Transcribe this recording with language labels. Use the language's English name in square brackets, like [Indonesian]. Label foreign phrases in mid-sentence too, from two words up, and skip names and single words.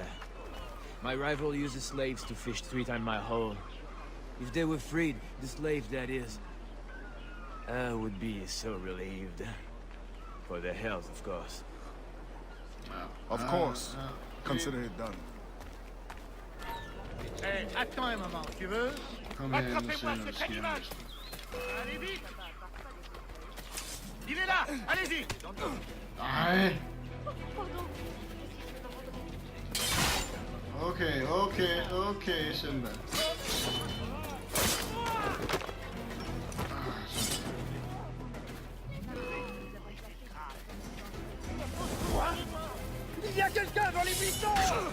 [English] My rival uses slaves to fish 3 times my haul. If they were freed, the slave that is, I would be so relieved. For their health, of course. Of course. Consider it done. [French] Hey, attends un moment, tu veux? [Danish] Kom her, [French] Rattrapez-moi ce cannibale! Allez vite! Il est là! Allez-y! [Danish] Nej. Okay, Simba. [French] Il y a quelqu'un dans les buissons!